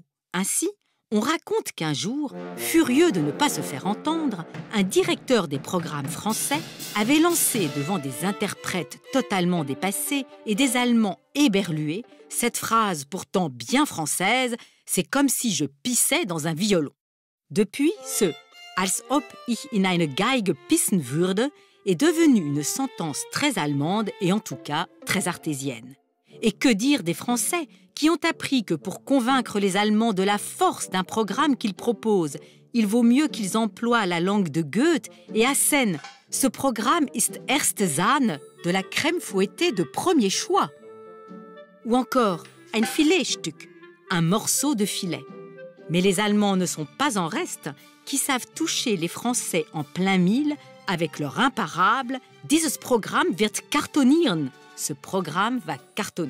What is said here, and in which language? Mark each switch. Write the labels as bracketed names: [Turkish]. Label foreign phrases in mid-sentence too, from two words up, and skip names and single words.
[French] Ainsi, on raconte qu'un jour, furieux de ne pas se faire entendre, un directeur des programmes français avait lancé devant des interprètes totalement dépassés et des Allemands éberlués cette phrase pourtant bien française, c'est comme si je pissais dans un violon. Depuis, ce « [German] als ob ich in eine Geige pissen würde [French] » est devenu une sentence très allemande et en tout cas très artésienne. Et que dire des Français qui ont appris que pour convaincre les Allemands de la force d'un programme qu'ils proposent, il vaut mieux qu'ils emploient la langue de Goethe et assènent « Ce programme [German] ist erste Sahne [French] » de la crème fouettée de premier choix. Ou encore « [German] ein Filetstück [French] » un morceau de filet. Mais les Allemands ne sont pas en reste, qui savent toucher les Français en plein mille avec leur imparable « [German] Dieses Programm wird kartonieren [French] » ce programme va cartonner.